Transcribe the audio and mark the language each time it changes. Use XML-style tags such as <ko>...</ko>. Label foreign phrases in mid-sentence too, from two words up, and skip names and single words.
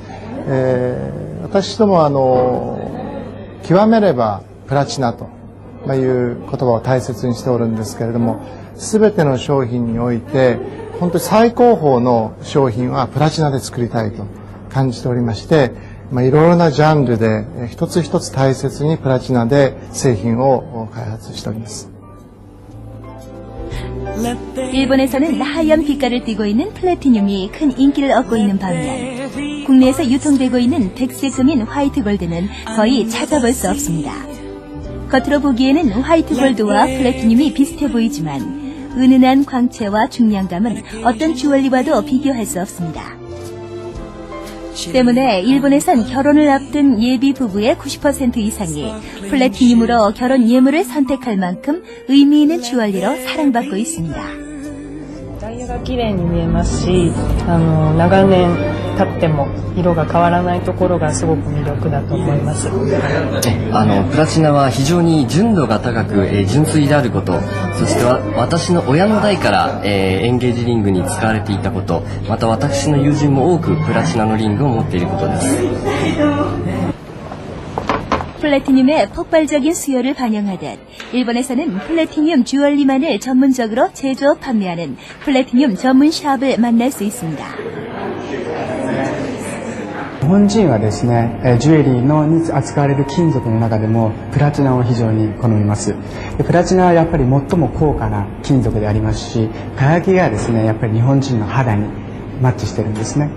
<ja>私ども極めればプラチナという言葉を大切にしておるんですけれども、すべての商品において本当に最高峰の商品はプラチナで作りたいと感じておりまして、いろいろなジャンルで一つ一つ大切にプラチナで製品を開発しております。</ja> <ko>일본에서는 하얀 빛깔을 띠고 있는 플래티늄이 큰 인기를 얻고 있는 반면 국내에서 유통되고 있는 백색금인 화이트 골드는 거의 찾아볼 수 없습니다. 겉으로 보기에는 화이트 골드와 플래티늄이 비슷해 보이지만 은은한 광채와 중량감은 어떤 주얼리와도 비교할 수 없습니다. 때문에 일본에선 결혼을 앞둔 예비 부부의 90% 이상이 플래티늄으로 결혼 예물을 선택할 만큼 의미 있는 주얼리로 사랑받고 있습니다.</ko> <ja>ダイヤが綺麗に見えますし、長年経っても色が変わらないところがすごく魅力だと思います。プラチナは非常に純度が高く、純粋であること、そして私の親の代から、エンゲージリングに使われていたこと、また私の友人も多くプラチナのリングを持っていることです。</ja> <ko>플래티늄의 폭발적인 수요를 반영하듯 일본에서는 플래티늄 주얼리만을 전문적으로 제조 판매하는 플래티늄 전문 샵을 만날 수 있습니다.</ko> <ja>日本人はですね、ジュエリーに扱われる金属の中でもプラチナを非常に好みます。プラチナはやっぱり最も高価な金属でありますし、輝きがですね、やっぱり日本人の肌にマッチしてるんですね。</ja>